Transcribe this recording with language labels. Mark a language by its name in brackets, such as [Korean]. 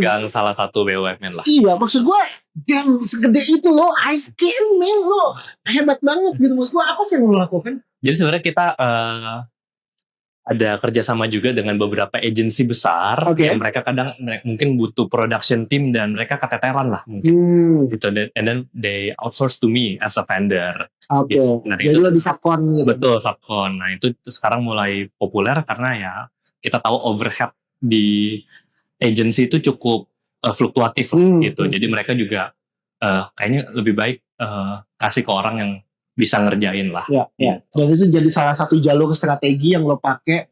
[Indonesian] pegang salah satu BUMN lah. Iya, maksud gue yang segede itu lo, [English] I can man, [Indonesian] lo hebat banget gitu. Maksud gue apa sih yang lo lakukan? Jadi sebenarnya kita ada kerjasama juga dengan beberapa agensi besar Oke. yang mereka kadang mungkin butuh production team dan mereka keteteran lah mungkin gitu. [English] And then they outsource to me as a vendor. [Indonesian] Oke. Nah, Jadi itu lo bisa kon gitu. betul subcon. Nah itu sekarang mulai populer karena ya kita tahu overhead di agency itu cukup fluktuatif lah gitu. Jadi mereka juga kayaknya lebih baik kasih ke orang yang bisa ngerjain lah. Ya, ya. Dan itu jadi salah satu jalur strategi yang lo pakai